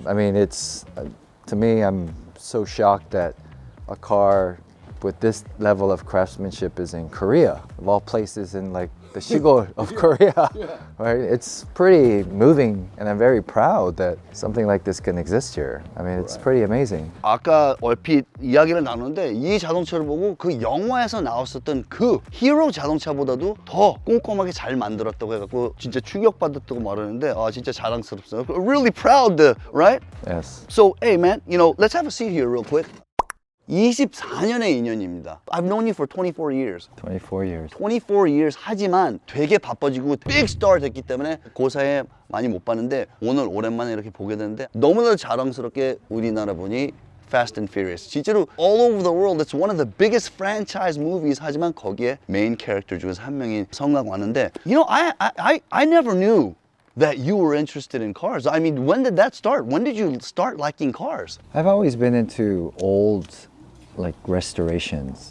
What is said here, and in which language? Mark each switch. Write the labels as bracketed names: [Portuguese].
[English] I mean, it's, to me, I'm so shocked that a car with this level of craftsmanship is in Korea, of all places, in like the Shigor of Korea, right? It's pretty moving, and I'm very proud that something like this can exist here. I mean, it's pretty amazing. [Korean] 아까 얼핏 이야기를 나누는데 이 자동차를 보고 그 영화에서 나왔었던 그 히어로 자동차보다도 더 꼼꼼하게 잘 만들었다고 해갖고 진짜 충격받았다고 말하는데 아 진짜 자랑스럽어요. [English] Really proud, right? Yes. So, hey man, you know, let's have a seat here real quick. [Korean] 24년의 인연입니다. [English] I've known you for 24 years. 24 years. [Korean] 24 years 하지만 되게 바빠지고 빅 스타 됐기 때문에 그 사이에 많이 못 봤는데 오늘 오랜만에 이렇게 보게 되는데 너무나도 자랑스럽게 우리나라 분이 Fast and Furious. [English] 진짜로 all over the world, it's one of the biggest franchise movies. [Korean] 하지만 거기에 메인 캐릭터 중에서 한 명이 성강 왔는데 [English] You know, I never knew that you were interested in cars. I mean, when did that start? When did you start liking cars? I've always been into old, like, restorations.